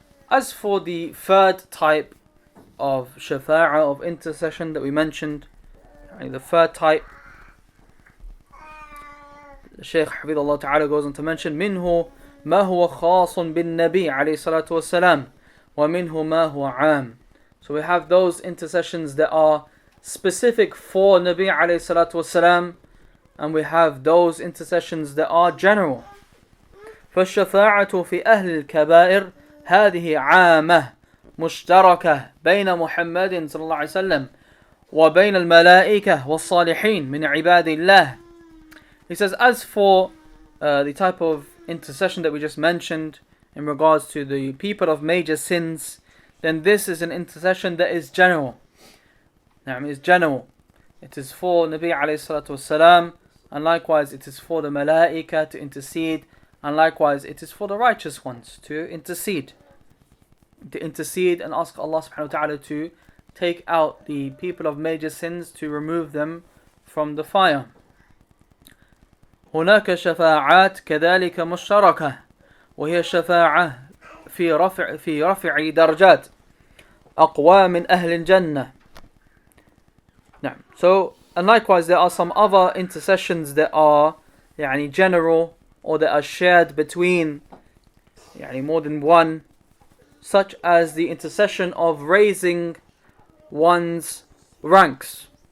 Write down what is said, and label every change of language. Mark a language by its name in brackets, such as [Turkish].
[English] As for the third type of shafa'ah, of intercession that we mentioned, the third type, the Shaykh Hafidhullah Ta'ala goes on to mention [Arabic] منه ما هو خاص بالنبي عليه الصلاة والسلام ومنه ما هو عام. [English] So we have those intercessions that are specific for Nabi عليه الصلاة والسلام, and we have those intercessions that are general. [Arabic] فالشفاعة في أهل الكبائر هذه عامة مشتركة بين محمد صلى الله عليه وسلم وبين الملائكة والصالحين من عباد الله. [English] He says, as for the type of intercession that we just mentioned in regards to the people of major sins, then this is an intercession that is general. It is general. It is for Nabi alayhi salatu wasalam, and likewise it is for the malaika to intercede, and likewise it is for the righteous ones to intercede and ask Allah subhanahu wa ta'ala to take out the people of major sins, to remove them from the fire. [Arabic] هناك شفاعات كذلك مشتركة وهي شفاعة في رفع درجات أقوى من أهل الجنة. [English] Now, so, and likewise there are some other intercessions that are general, or that are shared between more than one, such as the intercession of raising one's ranks.